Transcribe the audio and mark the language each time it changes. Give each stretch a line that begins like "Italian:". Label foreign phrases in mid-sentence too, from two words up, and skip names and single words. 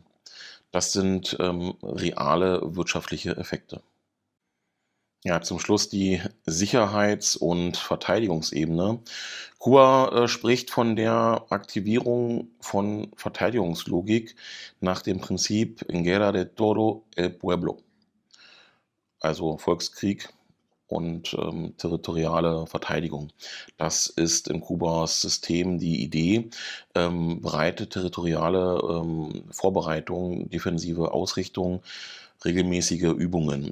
German: Das sind reale wirtschaftliche Effekte. Ja, zum Schluss die Sicherheits- und Verteidigungsebene. Kuba spricht von der Aktivierung von Verteidigungslogik nach dem Prinzip
Spanish: En guerra de todo el pueblo,
German: also Volkskrieg und territoriale Verteidigung. Das ist in Kubas System die Idee, breite territoriale Vorbereitung, defensive Ausrichtung, regelmäßige Übungen.